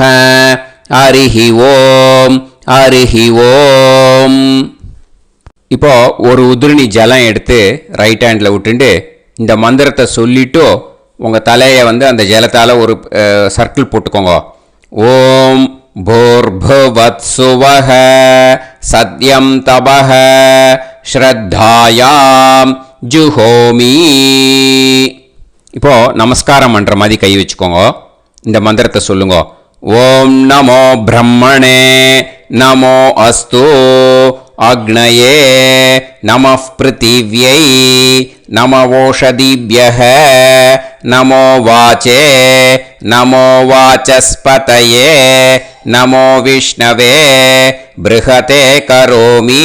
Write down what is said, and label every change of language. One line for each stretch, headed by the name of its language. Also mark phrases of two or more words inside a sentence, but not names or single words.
Sanskrit: हरिः ओम् हरिः ओम्.
Tamil: இப்போ ஒரு உதிரணி ஜலம் எடுத்து
English: right hand
Tamil: விட்டுண்டு இந்த மந்திரத்தை சொல்லிவிட்டு உங்கள் தலையை அந்த ஜலத்தால் ஒரு சர்க்கிள் போட்டுக்கோங்க.
Sanskrit: ஓம் भूर्भुवत्सुवः सत्यं तपः श्रद्धायां जुहोमि.
Tamil: இப்போது நமஸ்காரம் பண்ணுற மாதிரி கை வச்சுக்கோங்க. இந்த மந்திரத்தை சொல்லுங்க.
Sanskrit: ओं नमो ब्रह्मणे नमो अस्तु अग्नये नमः पृथिव्यै नम ओषधीभ्यः नमो वाचे नमो वाचस्पतये नमो विष्णवे बृहते करोमि.